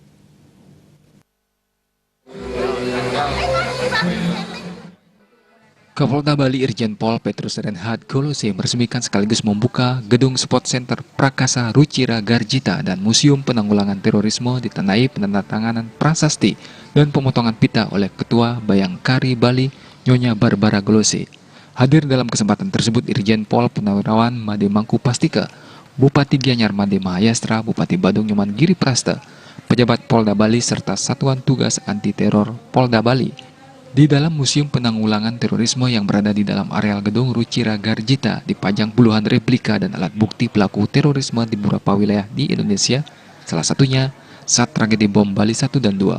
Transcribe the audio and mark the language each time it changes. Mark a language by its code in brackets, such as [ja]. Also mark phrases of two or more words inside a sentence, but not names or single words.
[id] Kapolda Bali Irjen Pol Petrus Reinhard Golose meresmikan sekaligus membuka Gedung Sport Center Prakasa Rucira Garjita dan Museum Penanggulangan Terorisme ditandai penandatanganan prasasti dan pemotongan pita oleh Ketua Bayangkari Bali Nyonya Barbara Golose. Hadir dalam kesempatan tersebut Irjen Pol Purnawirawan Made Mangku Pastika, Bupati Gianyar Made Mahayastra, Bupati Badung Nyoman Giri Prasta, pejabat Polda Bali serta Satuan Tugas Anti Teror Polda Bali. Di dalam Museum Penanggulangan Terorisme yang berada di dalam areal Gedung Rucira Garjita dipajang puluhan replika dan alat bukti pelaku terorisme di beberapa wilayah di Indonesia, salah satunya saat tragedi bom Bali 1 dan 2.